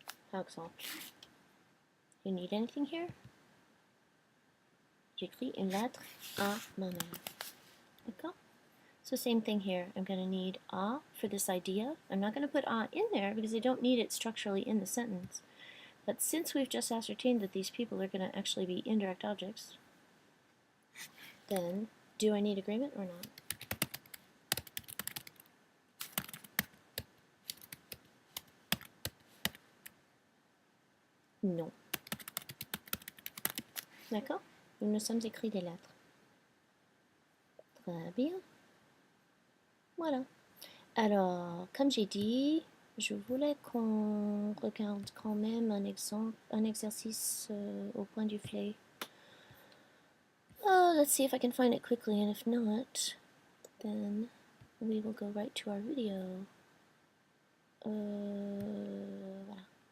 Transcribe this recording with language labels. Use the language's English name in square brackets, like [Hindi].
[French] Par exemple, [English] you need anything here? [French] J'écris une lettre à ma mère. [English] D'accord? So same thing here. I'm going to need a for this idea. I'm not going to put a in there because I don't need it structurally in the sentence. But since we've just ascertained that these people are going to actually be indirect objects, then do I need agreement or not? [French] Non. D'accord? Nous nous sommes écrits des lettres. Très bien. Voilà. Alors, comme j'ai dit, je voulais qu'on regarde quand même un exemple, un exercice au point du flé. [English] Let's see if I can find it quickly, and if not, then we will go right to our video. [French] Voilà.